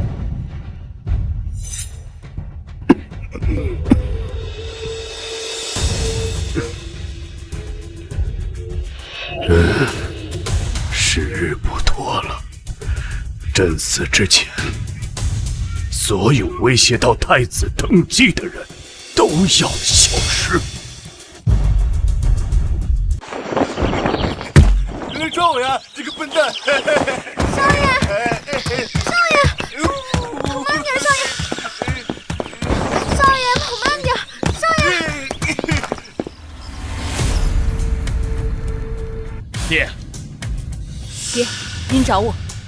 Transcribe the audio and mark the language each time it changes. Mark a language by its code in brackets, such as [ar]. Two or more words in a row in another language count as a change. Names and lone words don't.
[zh] 时日不多了，朕死之前，所有威脅到太子登基的人都要消失。赵呀，这个笨蛋！ 少爺，少爺，慢點，少爺，少爺，跑慢點，少爺。爹，您找我。